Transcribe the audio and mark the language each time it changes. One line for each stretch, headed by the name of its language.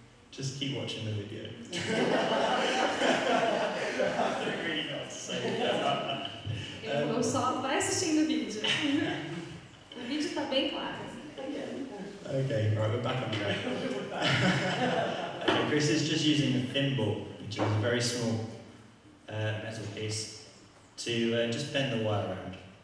English: Just keep watching the video. I don't really know what to say.
Portuguese: Ele falou só, vai assistindo o vídeo. O vídeo está bem claro.
English: Okay, right, we're back on track. Okay, Chris is just using a thimble, which is a very small metal piece, to just bend the wire around.